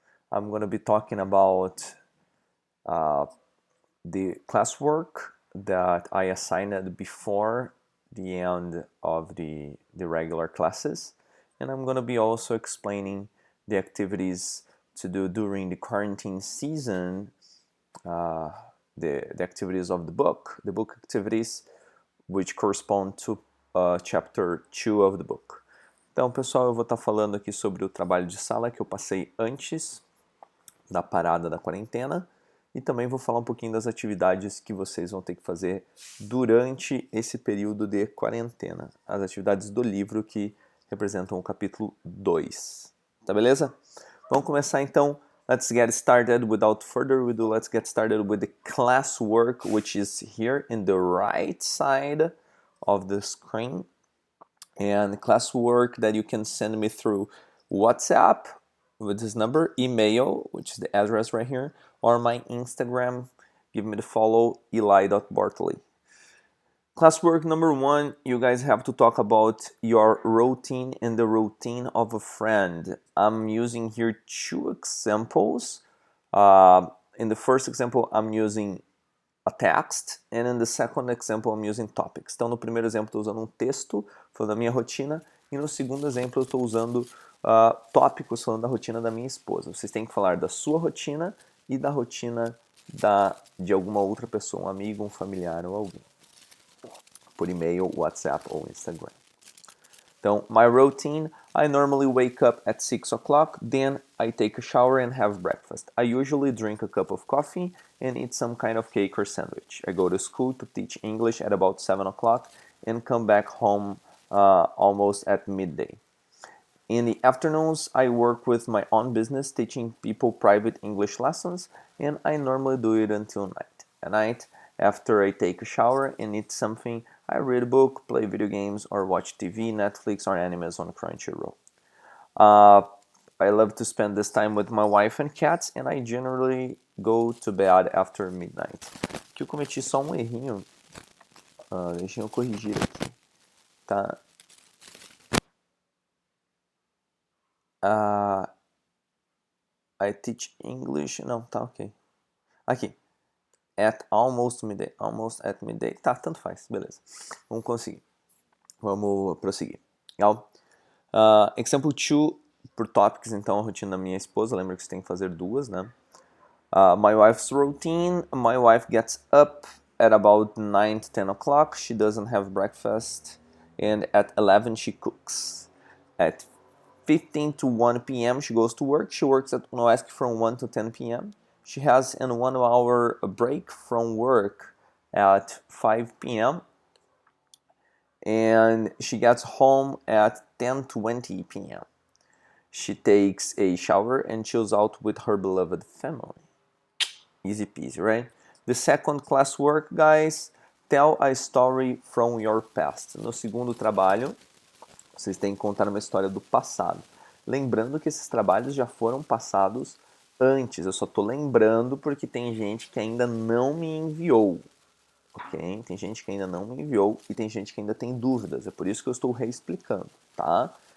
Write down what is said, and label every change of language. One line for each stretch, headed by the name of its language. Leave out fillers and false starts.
English: I'm going to be talking about the classwork that I assigned before the end of the regular classes, and I'm going to be also explaining the activities to do during the quarantine season, the activities of the book activities, which correspond to chapter 2 of the book.
Portuguese: Então, pessoal, eu vou estar falando aqui sobre o trabalho de sala que eu passei antes da parada da quarentena, e também vou falar um pouquinho das atividades que vocês vão ter que fazer durante esse período de quarentena. As atividades do livro que representam o capítulo 2. Tá beleza? Vamos começar então.
English: Let's get started. Without further ado, let's get started with the classwork, which is here in the right side of the screen. And classwork that you can send me through WhatsApp with this number, email, which is the address right here, or my Instagram. Give me the follow, eli.bartley. Classwork number 1, you guys have to talk about your routine and the routine of a friend. I'm using here two examples. In the first example, I'm using a text, and in the second example, I'm using topics.
Portuguese: Então, no primeiro exemplo, estou usando um texto, falando da minha rotina, e no segundo exemplo, eu estou usando tópicos, falando da rotina da minha esposa. Vocês têm que falar da sua rotina e da rotina de alguma outra pessoa, um amigo, um familiar ou alguém. Por e-mail, WhatsApp ou Instagram.
English: Então, my routine, I normally wake up at 6 o'clock, then I take a shower and have breakfast. I usually drink a cup of coffee and eat some kind of cake or sandwich. I go to school to teach English at about 7 o'clock and come back home almost at midday. In the afternoons, I work with my own business teaching people private English lessons, and I normally do it until night. At night, after I take a shower and eat something, I read a book, play video games, or watch TV, Netflix, or animes on Crunchyroll. I love to spend this time with my wife and cats, and I generally go to bed after midnight.
Portuguese: Aqui eu cometi só um errinho. Deixa eu corrigir aqui. Tá?
English: I teach English.
Portuguese: Não, tá ok. Aqui.
English: At almost midday. Almost at midday.
Portuguese: Tá, tanto faz. Beleza. Vamos conseguir. Vamos prosseguir. Legal? Example 2 por topics, então, a rotina da minha esposa. Lembra que você tem que fazer duas, né?
English: My wife's routine. My wife gets up at about 9 to 10 o'clock. She doesn't have breakfast. And at 11 she cooks. At 15 to 1 p.m. she goes to work. She works at Unoesc from 1 to 10 p.m. She has a 1 hour break from work at 5 p.m. and she gets home at 10:20 p.m. She takes a shower and chills out with her beloved family. Easy peasy, right? The second classwork, guys, tell a story from your past.
Portuguese: No segundo trabalho, vocês têm que contar uma história do passado. Lembrando que esses trabalhos já foram passados antes. Eu só estou lembrando porque tem gente que ainda não me enviou. Ok? Tem gente que ainda não me enviou e tem gente que ainda tem dúvidas. É por isso que eu estou reexplicando, tá?